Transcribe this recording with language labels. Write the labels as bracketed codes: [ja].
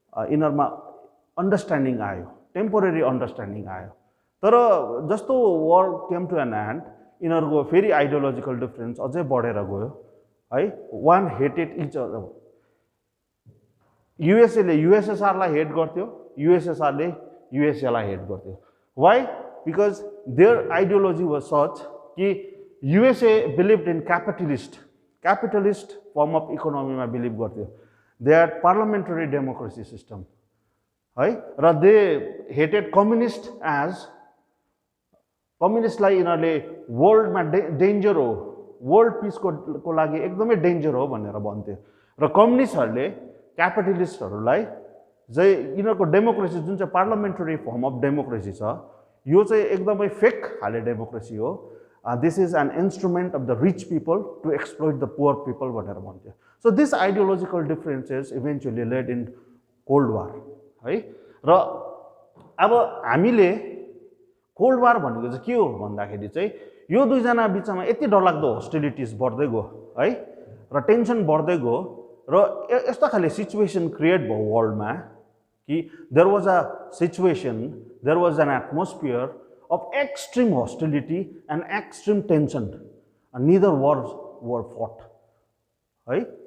[ne] यिनीहरुमा understanding आयो, temporary understanding आयो. तर जस्तो [en] war came to an end [ne] यिनीहरुको फेरि आइडियोलोजिकल डिफरेन्स अझै बढेर गयो है. [en] One hated each other. [ne] USA ले USSR लाई हेट गर्थ्यो, USSR ले USA लाई हेट गर्थ्यो. [en] Why? Because their ideology was such कि USA believed in capitalist form of economy [ne] मा बिलिभ गर्थ्यो. [en] They had parliamentary democracy system है. [ne] र [en] they hated communist as [ne] कम्युनिस्टलाई यिनीहरुले वर्ल्डमा डेन्जर हो, वर्ल्ड पिसको लागि एकदमै डेन्जर हो भनेर भन्थ्यो. र कम्युनिस्टहरुले क्यापिटलिस्टहरुलाई चाहिँ यिनीहरुको डेमोक्रेसी जुन चाहिँ पार्लियामेन्टरी फर्म अफ डेमोक्रेसी छ यो चाहिँ एकदमै फेक खाले डेमोक्रेसी हो. [en] this is an instrument of the rich people to exploit the poor people [ne] भनेर भन्थ्यो. [en] So this ideological differences eventually led in cold war है. [ne] र अब हामीले कोल्ड वार भनेको चाहिँ के हो भन्दाखेरि चाहिँ यो दुईजना बिचमा यति डरलाग्दो होस्टिलिटिज बढ्दै गयो है र टेन्सन बढ्दै गयो र यस्तो खाले सिचुएसन क्रिएट भयो वर्ल्डमा कि [en] There was a situation, there was an atmosphere of extreme hostility and extreme tension. neither wars were fought [ne] है.